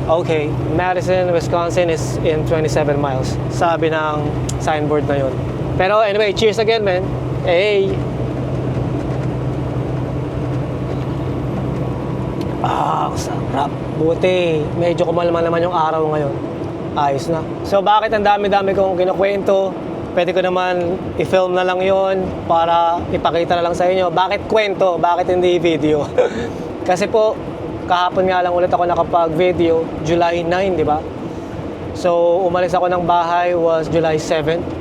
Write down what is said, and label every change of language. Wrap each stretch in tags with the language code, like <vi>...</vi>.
<en>Okay, Madison, Wisconsin is in 27 miles.</en> <tl>Sabi ng signboard na yun.</tl> <en>Pero anyway, cheers again, man. Hey!</en> <tl>Sarap. Buti. Medyo kumalma naman yung araw ngayon. Ayos na. So, bakit ang dami-dami kong kinukwento? Pwede ko naman i-film na lang yon para ipakita na lang sa inyo. Bakit kwento? Bakit hindi video? Kasi po, kahapon nga lang ulit ako nakapag-video, July 9, di ba? So, umalis ako ng bahay was July 7.</tl>